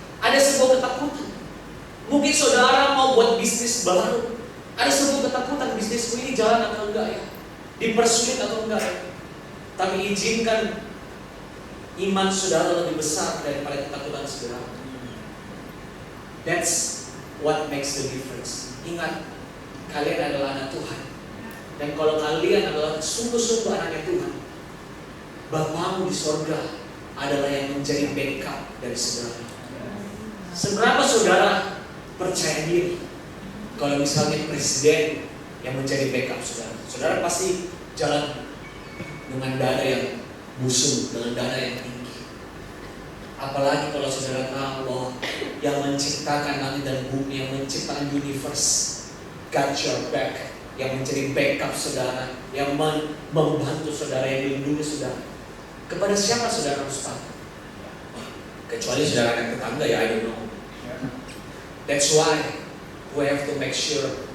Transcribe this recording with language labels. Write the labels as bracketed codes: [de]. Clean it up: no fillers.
[id] Ada sebuah ketakutan. Mungkin saudara mau buat bisnis baru. Ada sebuah ketakutan, bisnisku ini jalan atau enggak ya? Dipersulit atau enggak ya? Tapi izinkan iman saudara lebih besar daripada ketakutan saudara. [en] That's what makes the difference. [id] Ingat, kalian adalah anak Tuhan. Dan kalau kalian adalah sungguh-sungguh anaknya Tuhan, Bapamu di sorga adalah yang menjadi backup dari saudara. Seberapa saudara percaya diri kalau misalnya presiden yang menjadi backup saudara? Saudara pasti jalan dengan dada yang busung, dengan dada yang tinggi. Apalagi kalau saudara tahu bahwa yang menciptakan langit dan bumi, yang menciptakan universe, [en] got your back, [id] yang menjadi backup saudara, yang membantu saudara, yang melindungi saudara. Kepada siapa saudara harus takut? Kecuali saudara yang tetangga ya, [en] I don't know. That's why we have to make sure